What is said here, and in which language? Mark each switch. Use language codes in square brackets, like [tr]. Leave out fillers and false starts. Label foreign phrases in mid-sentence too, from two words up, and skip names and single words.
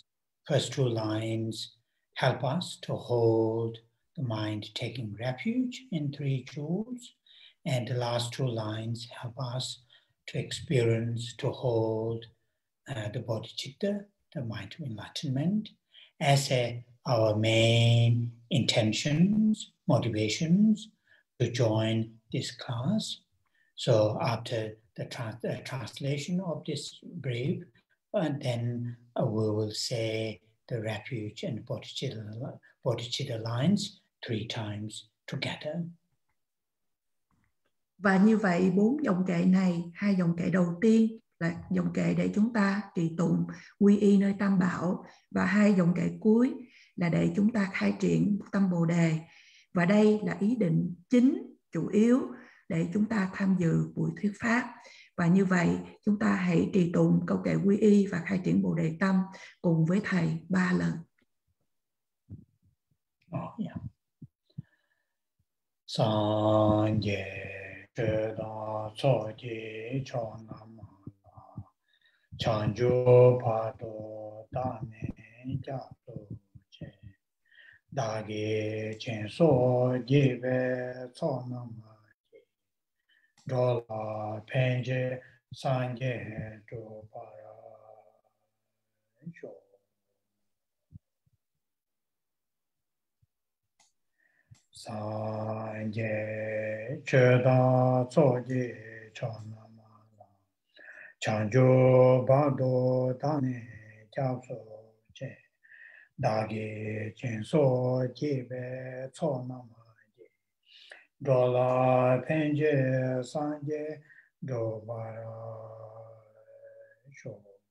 [en] First 2 lines help us to hold the mind taking refuge in 3 jewels, and the last 2 lines help us to experience, to hold the bodhicitta, the mind of enlightenment, as our main intentions, motivations to join this class. So after the translation of this brief, then we will say the refuge and bodhicitta lines 3 times together. [vi] Và như vậy 4 dòng kệ này, 2 dòng kệ đầu tiên là dòng kệ để chúng ta trì tụng quy y nơi Tam Bảo, và 2 dòng kệ cuối là để chúng ta khai triển tâm Bồ Đề. Và đây là ý định chính, chủ yếu để chúng ta tham dự buổi thuyết pháp. Và như vậy chúng ta hãy trì tụng câu kệ quy y và khai triển Bồ Đề tâm cùng với thầy 3 lần. [bo] སངས་རྒྱས་ཆོས་དང་ཚོགས་ཀྱི་མཆོག་རྣམས་ལ། བྱང་ཆུབ་བར་དུ་བདག་ནི་སྐྱབས་སུ་མཆི བདག་གིས་སྦྱིན་སོགས་བགྱིས་པའི་བསོད་ནམས་ཀྱིས། འགྲོ་ལ་ཕན་ཕྱིར་སངས་རྒྱས་འགྲུབ་པར་ཤོག སངས་རྒྱས་ཆོས་དང་ཚོགས་ཀྱི་མཆོག་རྣམས་ལ། བྱང་ཆུབ་བར་དུ་བདག་ནི་སྐྱབས་སུ་མཆི། བདག་གིས་སྦྱིན་སོགས་བགྱིས་པའི་བསོད་ནམས་ཀྱིས འགྲོ་ལ་ཕན་ཕྱིར་སངས་རྒྱས་འགྲུབ་པར་ཤོག